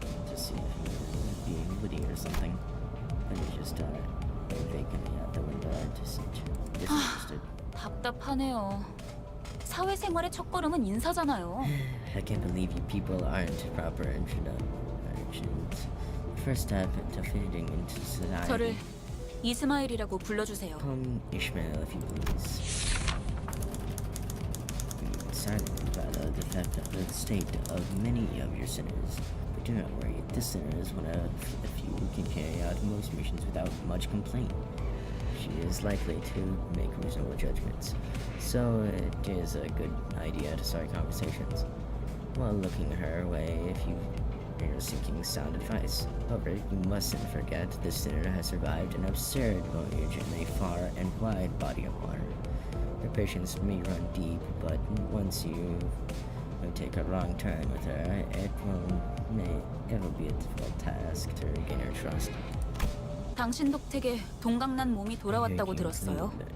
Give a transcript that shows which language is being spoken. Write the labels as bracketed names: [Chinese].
[English] To see if he's being witty or something. And he just vacantly out the window, just disinterested. [Korean] 답답하네요. 사회생활의 첫걸음은 인사잖아요. [English] I can't believe you people aren't proper introductions. First step into fitting into society. [Korean] 저를 이스마일이라고 불러주세요. [English] Call me Ishmael if you please. Silent by the defect of the state of many of your sinners. But do not worry, this sinner is one of the few who can carry out most missions without much complaint. She is likely to make reasonable judgments, so it is a good idea to start conversations while looking her way if you are seeking sound advice. However, you mustn't forget this sinner has survived an absurd voyage in a far and wide body of water. Your patience may run deep, but once you take a wrong turn with her, it will be a difficult task to regain her trust. [Korean] 당신 덕택에 동강난 몸이 돌아왔다고 들었어요.